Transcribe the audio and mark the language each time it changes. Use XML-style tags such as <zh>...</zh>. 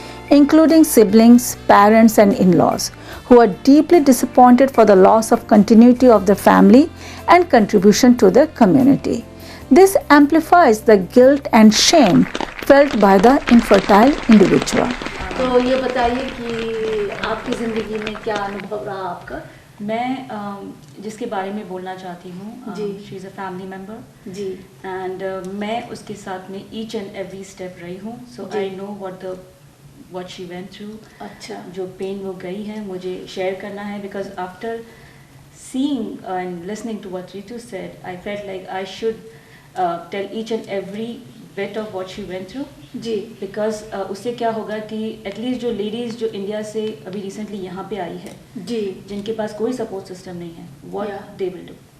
<en>including siblings, parents, and in laws, who are deeply disappointed for the loss of continuity of the family and contribution to the community. This amplifies the guilt and shame felt by the infertile individual.</en> <hi>तो ये बताइए कि आपकी ज़िंदगी में क्या अनुभव रहा आपका? मैं जिसके बारे में बोलना चाहती हूँ, जी,</hi> <en>she is a family member</en> <hi>ji,</hi> <en>and</en> <hi>मैं उसके साथ में</hi> <en>each and every step</en> <hi>रही हूँ,</hi> <en>So I know what she went through.</en> <hi>अच्छा, जो पेन वो गई है मुझे शेयर करना है,</hi> <en>Because after seeing and listening to what Ritu said, I felt like I should tell each and every bit of what she went through.</en> <hi>Ji, because उससे क्या होगा कि एटलीस्ट जो लेडीज़ जो इंडिया से अभी रिसेंटली यहाँ पे आई है, जी, जिनके पास कोई सपोर्ट सिस्टम नहीं है,</hi> <en>What they will do.</en>